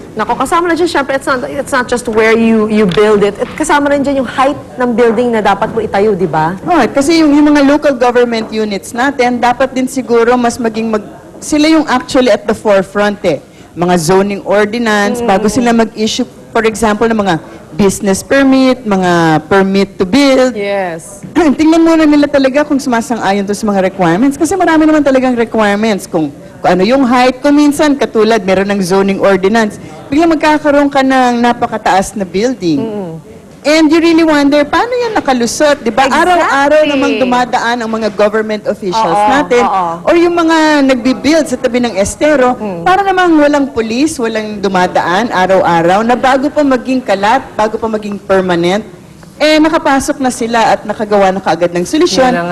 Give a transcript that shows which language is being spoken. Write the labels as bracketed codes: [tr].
[tl] Nako, kasama na dyan, syempre, [en] it's not just where you build it. [tl] Kasama rin dyan yung height ng building na dapat mo itayo, di ba? Kasi yung mga local government units natin, dapat din siguro mas sila yung [en] actually at the forefront [tl] Mga zoning ordinance, bago sila mag-issue, [en] for example, [tl] ng mga business permit, mga permit to build. [en] Yes. [tl] Tingnan muna nila talaga kung sumasang-ayon to sa mga requirements. Kasi marami naman talagang requirements kung ano yung height. Kung minsan, katulad, meron ng zoning ordinance, biglang magkakaroon ka ng napakataas na building. [en] And you really wonder, [tl] paano yan nakalusot? Diba? [en] Exactly. [tl] Araw-araw namang dumadaan ang mga government officials natin or yung mga nagbibuild sa tabi ng estero, para namang walang police, walang dumadaan araw-araw, na bago pa maging kalat, bago pa maging permanent, nakapasok na sila at nakagawa na kaagad ng solusyon.